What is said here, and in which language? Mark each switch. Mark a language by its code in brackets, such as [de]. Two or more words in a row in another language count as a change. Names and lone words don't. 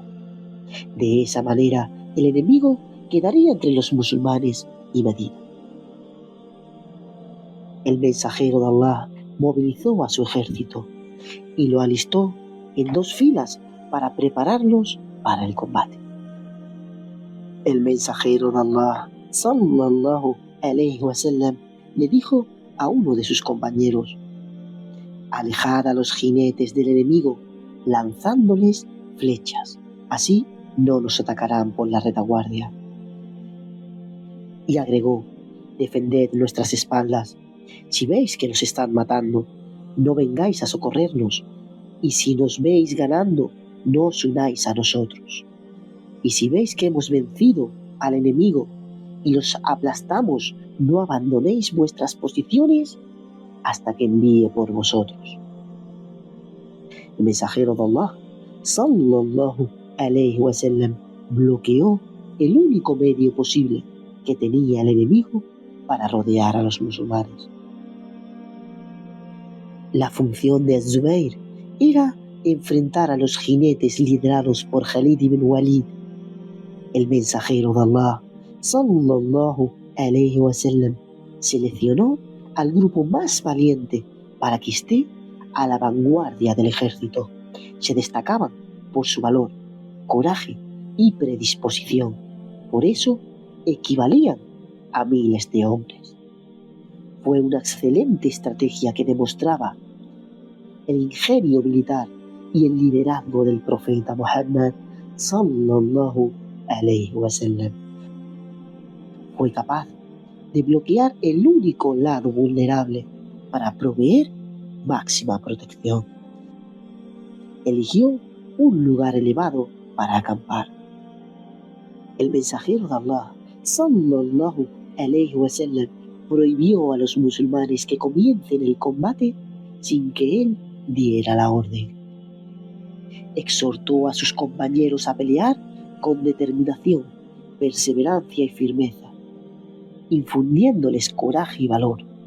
[es] De esa manera, el enemigo quedaría entre los musulmanes y Medina. El mensajero de Allah movilizó a su ejército y lo alistó en 2 filas para prepararlos para el combate. El mensajero de Allah, [ar] صلى الله عليه وسلم, [es] le dijo a uno de sus compañeros: alejad a los jinetes del enemigo, lanzándoles flechas, así no nos atacarán por la retaguardia. Y agregó: defended nuestras espaldas, si veis que nos están matando, no vengáis a socorrernos, y si nos veis ganando, no os unáis a nosotros. Y si veis que hemos vencido al enemigo y los aplastamos, no abandonéis vuestras posiciones hasta que envíe por vosotros. El mensajero de Allah, [ar] صلى الله عليه وسلم, [es] bloqueó el único medio posible que tenía el enemigo para rodear a los musulmanes. La función de Az-Zubayr era enfrentar a los jinetes liderados por Khalid ibn Walid. El mensajero de Allah, [ar] صلى الله عليه وسلم, [es] seleccionó al grupo más valiente para que esté a la vanguardia del ejército. Se destacaban por su valor, coraje y predisposición. Por eso equivalían a miles de hombres. Fue una excelente estrategia que demostraba el ingenio militar y el liderazgo del profeta Muhammad [ar] صلى الله عليه وسلم. [es] Fue capaz de bloquear el único lado vulnerable para proveer máxima protección. Eligió un lugar elevado para acampar. El mensajero de Allah, [ar] صلى الله عليه وسلم, [es] prohibió a los musulmanes que comiencen el combate sin que él diera la orden. Exhortó a sus compañeros a pelear con determinación, perseverancia y firmeza, infundiéndoles coraje y valor.